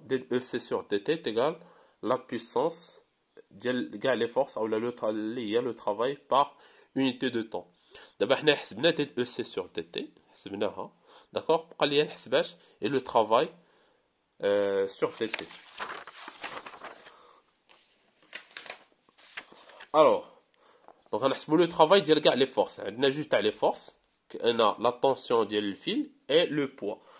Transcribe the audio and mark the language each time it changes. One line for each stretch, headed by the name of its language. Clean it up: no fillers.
French: DEC sur DT est égal la puissance
Arabic: ديال كاع
French: les forces ou
Arabic: اللي هي
French: le travail par unité de temps.
Arabic: دابا حنا حسبنا DEC sur DT حسبناها.
French: D'accord?
Arabic: بقى لي نحسباش
French: et le travail sur dt. Alors, donc on a le travail ديال كاع les forces. On a juste les forces, on a la tension
Arabic: ديال الفيل
French: et le poids.